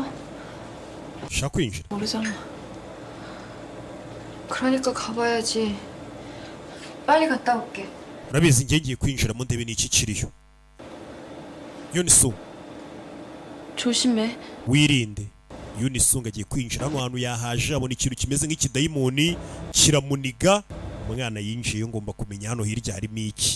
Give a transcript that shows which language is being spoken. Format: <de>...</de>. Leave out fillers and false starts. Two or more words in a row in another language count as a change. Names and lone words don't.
<rw>ushaka kwinjira?</rw> <ko>모르잖아. 그러니까 가봐야지. 빨리 갔다 올게.</ko> <rw>urabizi njye ngiye kwinjiramo ndebe n'iki kiriyo. Yunisu</rw> <ko>조심해.</ko> <rw>wirinde. Yunisu agiye kwinjira hano hantu, yahaje abona ikintu kimeze nk'ikidayimoni kiramuniga. umwana yinjiye, ngomba kumenya hano hirya harimo iki.</rw>